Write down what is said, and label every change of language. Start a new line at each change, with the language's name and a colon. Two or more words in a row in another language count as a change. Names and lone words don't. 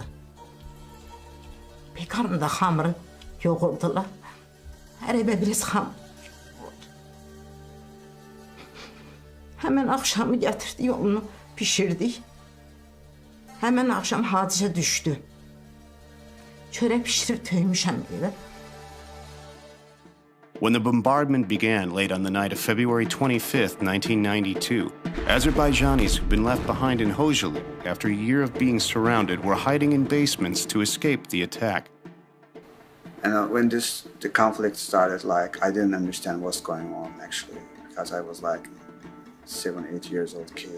Azerbaijani: Pekarnıda xamırı yoğurdular. Hər evə biraz xamır. Həmən axşamı gətirdi, yolunu pişirdik. Həmən axşam hadisə düşdü. Çörək pişirib töymüşəm evə.
English: When the bombardment began late on the night of February 25th, 1992, Azerbaijanis who'd been left behind in Khojaly after a year of being surrounded were hiding in basements to escape the attack. And when the conflict started, I didn't understand what's going on actually, because I was 7, 8 years old kid.